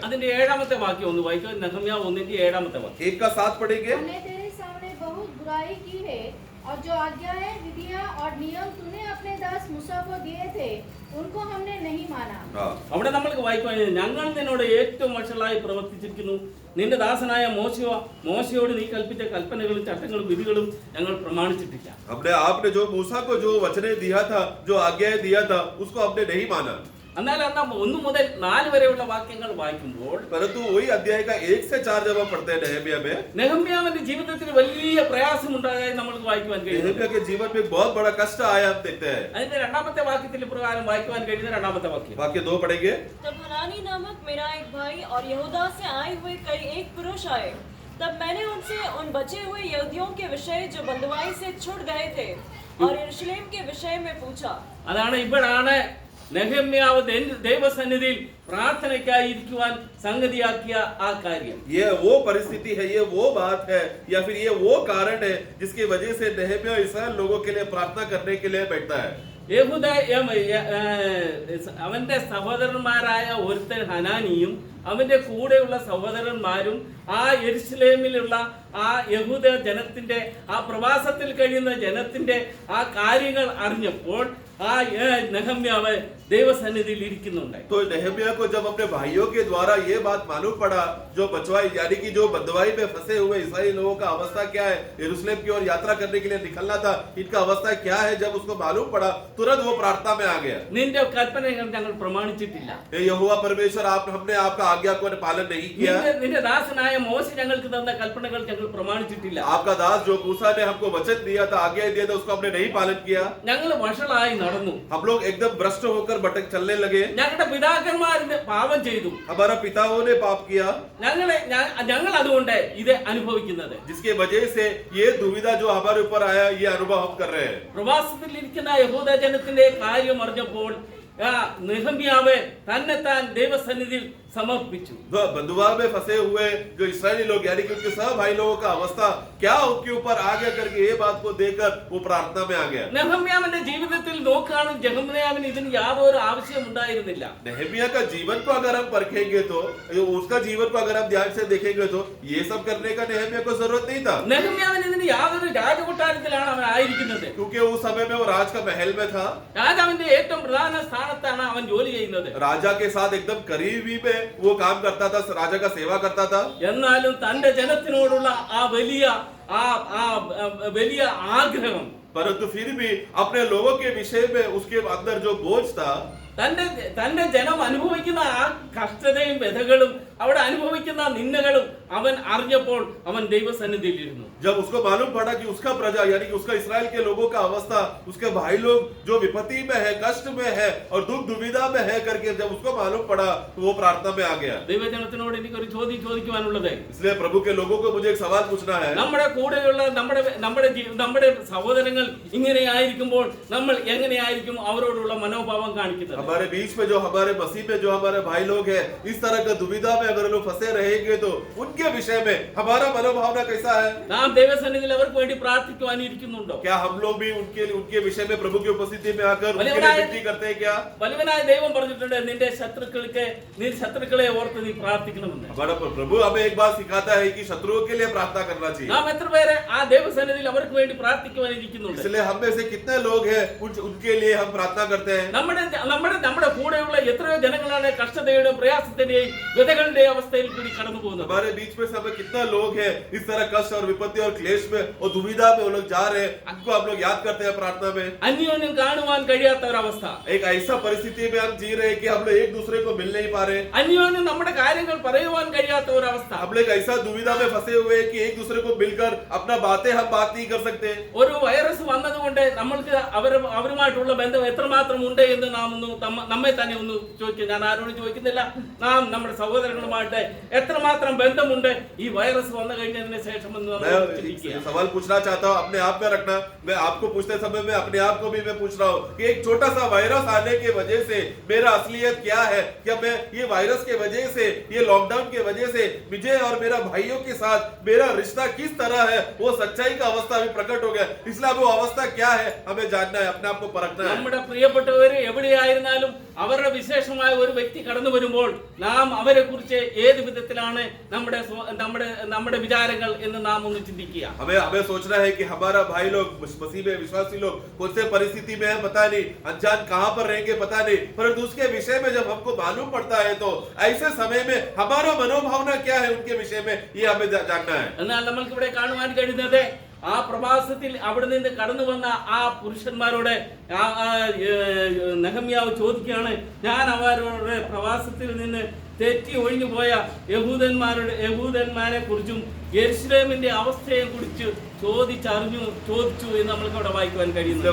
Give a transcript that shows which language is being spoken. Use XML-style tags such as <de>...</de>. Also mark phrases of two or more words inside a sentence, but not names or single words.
<ml>അതിന്റെ 7-ാമത്തെ വാക്യം ഒന്ന് വായിക്കുക. നെഹമ്യാവ് 1-ന്റെ 7-ാമത്തെ വാക്യം.</ml> <hi>1 का 7 पढ़ेंगे. हमने तेरे सामने बहुत बुराई की है और जो आज्ञाएं, विधियां और नियम तूने अपने दास मूसा को दिए थे उनको हमने नहीं माना.</hi> <ml>അവിടെ നമ്മൾക്ക് വായിക്കുവാൻ, ഞങ്ങൾ നിന്നോട് ഏറ്റവും വഷളായി പ്രവർത്തിച്ചിരിക്കുന്നു, നിന്റെ ദാസനായ മോശയോട് നീ കൽപ്പിച്ച കൽപ്പനകളും ചട്ടങ്ങളും വിധികളും ഞങ്ങൾ പ്രമാണിച്ചിട്ടില്ല.</ml> <hi>हमने आपने जो मूसा को जो वचने दिया था, जो आज्ञाएं दिया था, उसको हमने नहीं माना.</hi> <ml>എന്നാൽ 1 മുതൽ 4 വരെയുള്ള വാക്യങ്ങൾ വായിക്കുമ്പോൾ,</ml> <hi>परंतु वही अध्याय का 1 से 4 जब हम पढ़ते हैं नेहम्या में,</hi> <ml>നെഹമ്യാവിന്റെ ജീവിതത്തിൽ വലിയ പ്രയാസം ഉണ്ടായതായി നമുക്ക് വായിക്കുവാൻ കഴിയും.</ml> <hi>नेहम्या के जीवन में एक बहुत बड़ा कष्ट आया, हम देखते हैं.</hi> <ml>അതിന്റെ 2-ാമത്തെ വാക്യത്തിൽ പ്രകാരം വായിക്കുവാൻ കഴിയുന്ന 2-ാമത്തെ വാക്യം.</ml> <hi>वाक्य 2 पढ़ेंगे. तब हनानी नामक मेरा एक भाई और यहूदा से आए हुए कई एक पुरुष आए. तब मैंने उनसे उन बचे हुए यहूदियों के विषय जो बंधुआई से छूट गए थे और यरूशलेम के विषय में पूछा.</hi> <ml>അതാണ് ഇവിടാണ് നെഹമ്യാവ് ദൈവസന്നിധിയിൽ പ്രാർത്ഥനയ്ക്കായി ഇരിക്കുവാൻ സംഗതിയാക്കിയ ആ കാര്യം.</ml> <hi>ये वो परिस्थिति है, ये वो बात है, या फिर ये वो कारण है जिसकी वजह से नेहम्या इस्राएल लोगों के लिए प्रार्थना करने के लिए बैठता है.</hi> <ml>അവന്റെ സഹോദരന്മാരായ ഒരുത്തൻ ഹനാനിയും അവന്റെ കൂടെയുള്ള സഹോദരന്മാരും ആ യെരുശലേമിലുള്ള ആ യഹൂദ ജനത്തിന്റെ, ആ പ്രവാസത്തിൽ കഴിയുന്ന ജനത്തിന്റെ ആ കാര്യങ്ങൾ അറിഞ്ഞപ്പോൾ ആ നെഹമ്യാവ് ദൈവസന്നിധിയിൽ ഇരിക്കുന്നുണ്ട്.</ml> <hi>तो नेहम्या को जब अपने भाइयों के द्वारा ये बात मालूम पड़ा, जो बचवाई यानी कि जो बंधुआई में फंसे हुए ईसाई लोगों का अवस्था क्या है, यरूशलेम की ओर यात्रा करने के लिए निकलना था, इनका अवस्था क्या है, जब उसको मालूम पड़ा तुरंत वो प्रार्थना में आ गया.</hi> <ml>നിന്റെ കൽപ്പനകൾ ഞങ്ങൾ പ്രമാണിച്ചിട്ടില്ല,</ml> <hi>यहोवा परमेश्वर हमने आपका आज्ञा को पालन नहीं किया.</hi> <ml>നിന്റെ ദാസനായ മോശ ഞങ്ങൾക്ക് തന്ന കൽപ്പനകൾ ഞങ്ങൾ പ്രമാണിച്ചിട്ടില്ല.</ml> <hi>आपका दास जो मूसा ने हमको वचन दिया था, आज्ञा दिया था, उसको हमने नहीं पालन किया.</hi> <ml>ഞങ്ങൾ വഷളായി നടന്നു,</ml> <hi>हम लोग एकदम भ्रष्ट होकर भटक चलने लगे.</hi> <ml>ഞങ്ങളുടെ പിതാക്കന്മാരിന് പാപം ചെയ്തു,</ml> <hi>हमारा पिताओं ने पाप किया,</hi> <ml>ഞങ്ങൾ അതുകൊണ്ട് ഇത് അനുഭവിക്കുന്നത്.</ml> <hi>जिसके वजह से ये दुविधा जो हमारे ऊपर आया, ये अनुभव हम कर रहे हैं.</hi> <ml>പ്രവാസത്തിൽ ഇരിക്കുന്ന യഹൂദ ജനത്തിന്റെ കാര്യം അറിഞ്ഞപ്പോൾ നെഹമ്യാവ് തന്നെത്താൻ ദൈവസന്നിധിയിൽ സമർപ്പിച്ചു.</ml> <hi>बंधुआ में फंसे हुए जो इस्राएली लोग यानी कि उनके सब भाई लोगों का अवस्था क्या उनके ऊपर आ गया करके ये बात को देखकर वो प्रार्थना में आ गया.</hi> <ml>നെഹമ്യാവിന്റെ ജീവിതത്തിൽ നോക്കുകയാണെങ്കിൽ നെഹമ്യാവിന് ഇതിന് യാതൊരു ആവശ്യം ഉണ്ടായിരുന്നില്ല.</ml> <hi>नेहमिया का जीवन को अगर हम परखेंगे तो उसका जीवन को अगर हम ध्यान से देखेंगे तो ये सब करने का नेहमिया को जरूरत नहीं था.</hi> <ml>നെഹമ്യാവിന് ഇതിന് യാതൊരു രാജകൊട്ടാരത്തിലാണ് അവൻ ആയിരിക്കുന്നത്.</ml> <hi>क्योंकि उस समय में वो राज का महल में था.</hi> <ml>രാജാവിന്റെ ഏറ്റവും പ്രധാന സ്ഥാനത്താണ് അവൻ ജോലി ചെയ്യുന്നത്.</ml> <hi>राजा के साथ एकदम करीबी में वो काम करता था, राजा का सेवा करता था.</hi> <ml>എന്നാലും തന്റെ ജനത്തിനോടുള്ള ആ വലിയ ആഗ്രഹം,</ml> <hi>परंतु फिर भी अपने लोगों के विषय में उसके अंदर जो बोझ था,</hi> <ml>തന്റെ ജനം അനുഭവിക്കുന്ന ആ കഷ്ടതയും വ്യഥകളും അവിടെ അനുഭവിക്കുന്ന നിന്ദകളും അവൻ അറിഞ്ഞപ്പോൾ അവൻ ദൈവസന്നിധിയിലിരുന്നു.</ml> <hi>जब उसको मालूम पड़ा कि उसका प्रजा यानी कि उसका इस्राएल के लोगों का अवस्था, उसके भाई लोग जो विपत्ति में है, कष्ट में है और दुख दुविधा में है करके जब उसको मालूम पड़ा तो वो प्रार्थना में आ गया.</hi> <ml>ദൈവജനത്തിനോട് എനിക്കൊരു ചോദ്യം ചോദിക്കുവാനുള്ളത്,</ml> <hi>इसलिए प्रभु के लोगों को मुझे एक सवाल पूछना है.</hi> <ml>നമ്മുടെ കൂടെയുള്ള നമ്മുടെ സഹോദരങ്ങൾ ഇങ്ങനെയായിരിക്കുമ്പോൾ നമ്മൾ എങ്ങനെയായിരിക്കും അവരോടുള്ള മനോഭാവം കാണിക്കുന്നത്?</ml> <hi>हमारे बीच में जो हमारे मसीह में जो हमारे भाई लोग हैं, इस तरह का दुविधा में अगर लोग फंसे रहेंगे तो उनके विषय में हमारा मनोभावना कैसा है?</hi> <ml>നാം ദൈവസന്നിധിയിൽ അവർക്ക് വേണ്ടി പ്രാർത്ഥിക്കുവാനിരിക്കുന്നുണ്ടോ?</ml> <hi>क्या हम लोग भी उनके विषय में प्रभु की उपस्थिति में आकर उनके लिए विनती करते हैं क्या?</hi> <ml>വലിയവനായ ദൈവം പറഞ്ഞിട്ടുണ്ട്, നിന്റെ ശത്രുക്കളെ ഓർത്ത് നീ പ്രാർത്ഥിക്കണമെന്ന്.</ml> <hi>हमारा प्रभु हमें एक बात सिखाता है कि शत्रुओं के लिए प्रार्थना करना चाहिए.</hi> <ml>നാം എത്ര പേരെ ആ ദൈവസന്നിധിയിൽ അവർക്ക് വേണ്ടി പ്രാർത്ഥിക്കുവാനിരിക്കുന്നുണ്ട്?</ml> <hi>इसलिए हम में से कितने लोग हैं उनके लिए हम प्रार्थना करते हैं.</hi> <ml>നമ്മുടെ കൂടെയുള്ള എത്രയോ ജനങ്ങളാണ് കഷ്ടതയുടെയും പ്രയാസത്തിന്റെയും വ്യതകളുടെയും അവസ്ഥയിൽ കൂടി കടന്നു പോകുന്നത്.</ml> <hi>हमारे बीच में सब कितना लोग हैं इस तरह कष्ट और विपत्ति और क्लेश में और दुविधा में वो लोग जा रहे हैं, उनको हम लोग याद करते हैं प्रार्थना में.</hi> <ml>അന്യോന്യം കാണുവാൻ കഴിയാത്ത ഒരവസ്ഥ,</ml> <hi>एक ऐसा परिस्थिति में हम जी रहे हैं कि हम लोग एक दूसरे को मिल नहीं पा रहे.</hi> <ml>അന്യോന്യം നമ്മുടെ കാര്യങ്ങൾ പറയുവാൻ കഴിയാത്ത ഒരവസ്ഥ,</ml> <hi>हम लोग ऐसा दुविधा में फंसे हुए हैं कि एक दूसरे को मिलकर अपना बातें हम बात नहीं कर सकते.</hi> <ml>ഒരു വൈറസ് വന്നതുകൊണ്ട് നമ്മൾക്ക് അവരുമായിട്ടുള്ള ബന്ധം എത്രമാത്രം ഉണ്ട് എന്ന് നാം നമ്മെ തന്നെ ഒന്ന് ചോദിക്കുക. ഞാൻ ആരോടും ചോദിക്കുന്നില്ല. നാം നമ്മുടെ സഹോദരങ്ങളുമായിട്ട് എത്രമാത്രം ബന്ധമുണ്ട് ഈ വൈറസ് വന്നു കഴിഞ്ഞതിന് ശേഷം എന്ന്</ml> <hi>सवाल पूछना चाहता हूँ, अपने आप में रखना. मैं आपको पूछते समय में अपने आप को भी मैं पूछ रहा हूँ कि एक छोटा सा वायरस आने के वजह से मेरा असलियत क्या है? क्या मैं ये वायरस के वजह से, ये लॉकडाउन के वजह से मुझे और मेरा भाइयों के साथ मेरा रिश्ता किस तरह है? वो सच्चाई का अवस्था अभी प्रकट हो गया. इसलिए वो अवस्था क्या है हमें जानना है, अपने आप को परखना है.</hi> <ml>നമ്മുടെ പ്രിയപ്പെട്ടവര് എവിടെയായിരുന്നാലും അവരുടെ വിശേഷമായ ഒരു വ്യക്തി കടന്നു വരുമ്പോൾ നാം അവരെ കുറിച്ച് ഏത് വിധത്തിലാണ് നമ്മുടെ വിചാരങ്ങൾ എന്ന് നാം ഒന്ന് ചിന്തിക്കുക.</ml> <hi>हमें सोचना है कि हमारा भाई लोग मसीह में विश्वासी लोग कौन से परिस्थिति में है पता नहीं, अनजान कहां पर रहेंगे पता नहीं, परंतु उसके विषय में जब हमको मालूम पड़ता है तो ऐसे समय में हमारा मनोभावना क्या है उनके विषय में ये हमें जानना है.</hi> <ml>എന്നാൽ നമ്മൾക്ക് ഇവിടെ കാണുവാൻ കഴിയുന്നത് ആ പ്രവാസത്തിൽ അവിടെ നിന്ന് കടന്നു വന്ന ആ പുരുഷന്മാരോട് നെഹമ്യാവ് ചോദിക്കുകയാണ്, ഞാൻ അവരുടെ പ്രവാസത്തിൽ നിന്ന് തെറ്റി ഒഴിഞ്ഞു പോയ യഹൂദന്മാരെ കുറിച്ചും യെരുശലേമിന്റെ അവസ്ഥയെ കുറിച്ച് ചോദിച്ചു എന്ന് നമ്മൾക്ക് അവിടെ വായിക്കുവാൻ കഴിയുന്നു.</ml>